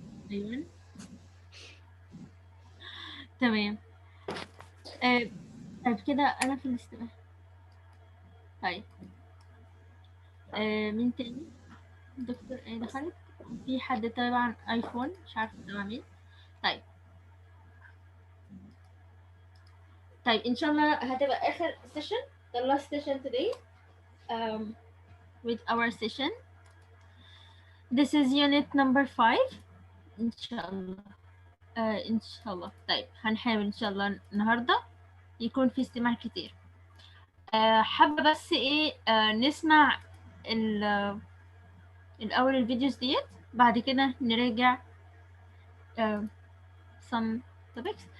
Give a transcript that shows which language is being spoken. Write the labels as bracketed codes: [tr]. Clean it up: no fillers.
[ar] أيوة تمام. طيب كده أنا في الاستماع. طيب مين تاني؟ دكتور ايه دخلت؟ في حد تبع ايفون مش عارفة تبع مين. طيب طيب ان شاء الله هتبقى اخر [en] session, the last session today um, with our session. This is unit number 5 [ar] ان شاء الله. ان شاء الله. طيب هنحاول ان شاء الله النهارده يكون في استماع كتير. حابة بس ايه نسمع الاول الفيديوز ديت، بعد كده نراجع [en] some topics.